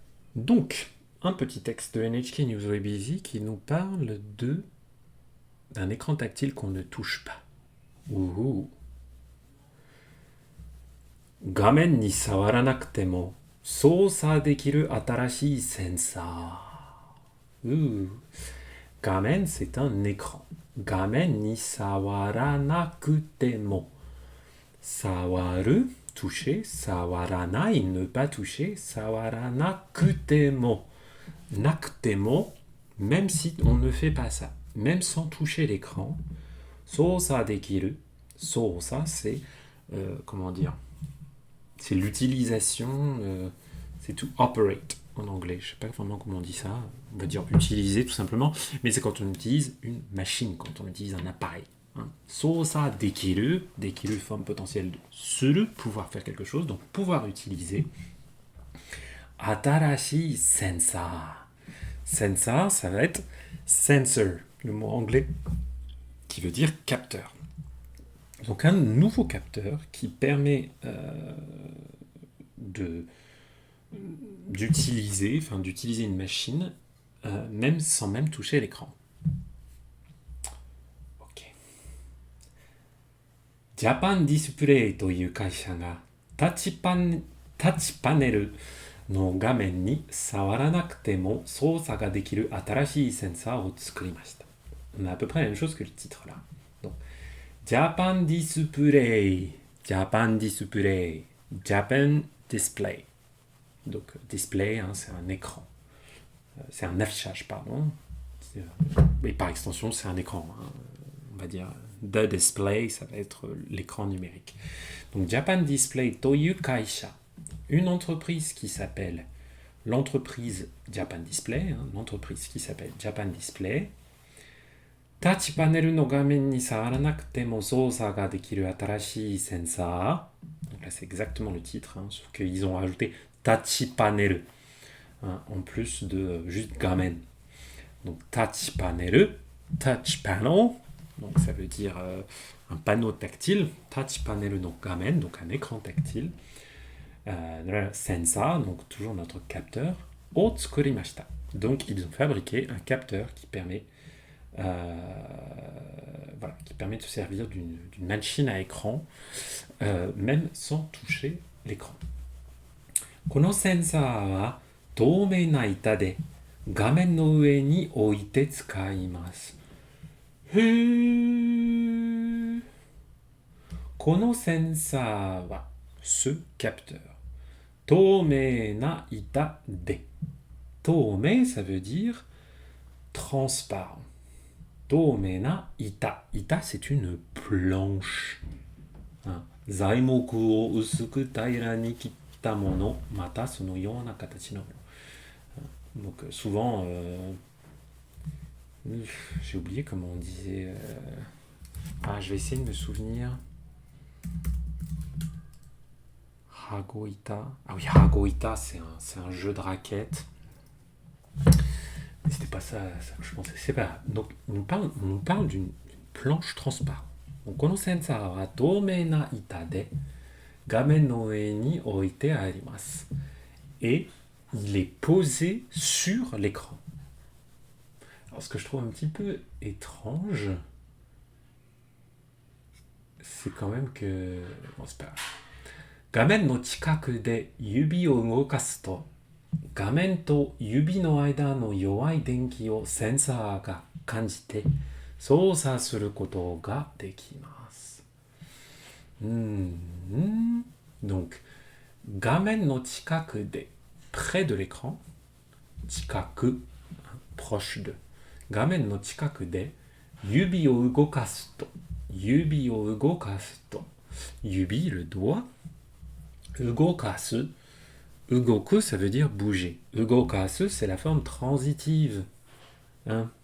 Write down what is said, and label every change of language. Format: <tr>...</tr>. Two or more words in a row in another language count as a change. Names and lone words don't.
<fr>Donc, un petit texte de NHK News Web Easy qui nous parle d'un écran tactile qu'on ne touche pas. Ouhou.</fr> <ja>画面に触らなくても操作できる新しいセンサー。Gamen,</ja> <fr>c'est un écran.</fr> <ja>画面に触らなくても. Sawaru,</ja> <fr>toucher. Sawaranai, ne pas toucher.</fr> <ja>Sawaranakutemo.</ja> <fr>Nakutemo, même si on ne fait pas ça. Même sans toucher l'écran.</fr> <ja>操作できる. Sosa,</ja> <fr>c'est... comment dire, c'est l'utilisation, c'est</fr> <en>to operate</en> <fr>en anglais. Je ne sais pas vraiment comment on dit ça. On va dire utiliser tout simplement. Mais c'est quand on utilise une machine, quand on utilise un appareil.</fr> <ja>操作できる,</ja> <fr>dekiru forme potentielle de suru, pouvoir faire quelque chose, donc pouvoir utiliser.</fr> <ja>新しいセンサー.</ja> <fr>Sensor, ça va être sensor, le mot anglais qui veut dire capteur. Donc un nouveau capteur qui permet d'utiliser une machine même sans même toucher l'écran.</fr> <ja>Ok. Japan Display という会社がタッチパネルの画面に触らなくても操作ができる新しいセンサーを作りました。</ja> <fr>On a à peu près la même chose que le titre là. Donc, Japan Display, Japan Display, Japan Display. Donc display, hein, c'est un écran. C'est un affichage, pardon. Et par extension, c'est un écran. Hein. On va dire</fr> <en>the display,</en> <fr>ça va être l'écran numérique. Donc Japan Display</fr> <ja>という会社,</ja> <fr>une entreprise qui s'appelle l'entreprise Japan Display, hein, l'entreprise qui s'appelle Japan Display.</fr> <ja>タッチパネルの画面に触らなくても操作ができる新しいセンサー.</ja> <fr>Donc là, c'est exactement le titre, hein, sauf qu'ils ont rajouté</fr> <en>touch panel,</en> <fr>hein, en plus de juste gamen. Donc</fr> <en>touch panel,</en> <fr>donc ça veut dire un panneau tactile,</fr> <ja>タッチパネルの画面,</ja> <fr>donc un écran tactile. Sensor, donc toujours notre capteur,</fr> <ja>を作りました.</ja> <fr>Donc ils ont fabriqué un capteur qui permet qui permet de se servir d'une machine à écran même sans toucher l'écran.</fr> <ja>このセンサーは透明な板で画面の上に置いて使います。へー。このセンサーは</ja> <fr>ce capteur</fr> <ja>透明な板で。透明,</ja> <fr>ça veut dire transparent.</fr> <ja>透明な板。板,</ja> <fr>c'est une planche.</fr> <ja>材木を薄く平らに切ったもの、またそのような形のもの。</ja> <fr>Donc souvent, j'ai oublié comment on disait. Je vais essayer de me souvenir.</fr> <ja>Hagoita.</ja> <fr>Ah oui, Hagoita, c'est un jeu de raquettes. Mais c'était pas ça que je pensais. C'est pas. Donc on nous parle d'une planche transparente.</fr> <ja>Donc このセンサーは透明な板で画面の上に置いてあります。</ja> <fr>Et il est posé sur l'écran. Alors ce que je trouve un petit peu étrange, c'est quand même que... Bon, c'est pas grave.</fr> <ja>画面の近くで指を動かすと画面と指の間の弱い電気をセンサーが感じて操作することができます。Donc, 画面の近くで</ja> <fr>près de l'écran, 近く proche de.</fr> <ja>画面の近くで指を動かすと指を動かすと指</ja> <fr>le doigt</fr> <ja>動かす Ugoku,</ja> <fr>ça veut dire bouger. Ugokasu, c'est la forme transitive. Hein?</fr>